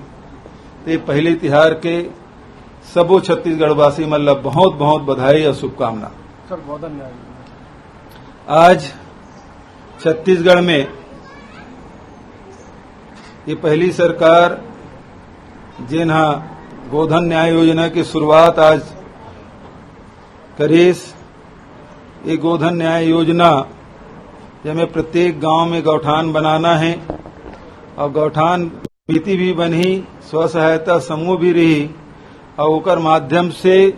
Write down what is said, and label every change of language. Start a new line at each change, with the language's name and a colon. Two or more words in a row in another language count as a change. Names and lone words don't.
Chhattisgarhi: ते पहले तिहार के सबो छत्तीसगढ़वासी मन ला बहुत बहुत बधाई और शुभकामना। आज छत्तीसगढ़ में ये पहली सरकार जिन्हा गोधन न्याय योजना की शुरुआत आज करीस। ये गोधन न्याय योजना जिसमें प्रत्येक गांव में गौठान बनाना है और गौठान समिति भी बनी, स्व सहायता समूह भी रही और ओकर माध्यम से